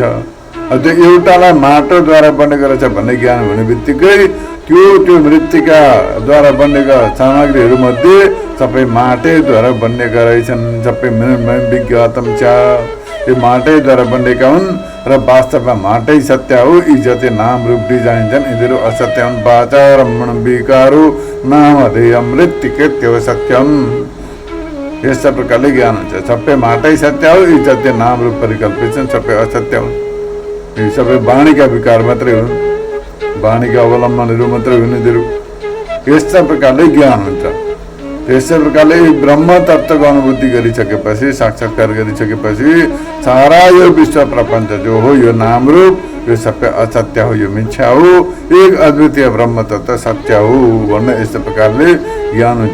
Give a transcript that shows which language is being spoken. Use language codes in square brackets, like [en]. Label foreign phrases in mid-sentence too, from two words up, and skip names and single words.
[ne] त्यो एउटालाई माटोद्वारा बनेको रहेछ भन्ने ज्ञान हुने बित्तिकै त्यो मृत्तिकाद्वारा बनेका सामग्रीहरूमध्ये सबै माटैद्वारा बनेका रहेछन्, सबै विज्ञातम छ, यो माटैद्वारा बनेका हुन् र वास्तवमा माटै सत्य हो। यी जति नाम रूप डिजाइन्छन् यिनीहरू असत्य हुन्। [sa] वाचा रमण विकारो नामधेयम् मृत्तिकेत्येव सत्यम्। [ne] यस्ता प्रकारले ज्ञान हुन्छ। सबै माटै सत्य हो, यी जति नाम रूप परिकल्पित छन् सबै असत्य हुन्। यी सबै वाणीका विकार मात्रै हुन्, वाणीका अवलम्बनहरू मात्रै हुन् यिनीहरू। यस्ता प्रकारले ज्ञान हुन्छ। त्यसै प्रकारले ब्रह्म तत्त्वको अनुभूति गरिसकेपछि, साक्षात्कार गरिसकेपछि सारा यो विश्व प्रपञ्च जो हो यो नाम रूप यो सबै असत्य हो, यो मिथ्या हो, एक अद्वितीय ब्रह्म तत्त्व सत्य हो भन्ने यस्तो प्रकारले ज्ञान हुन्छ।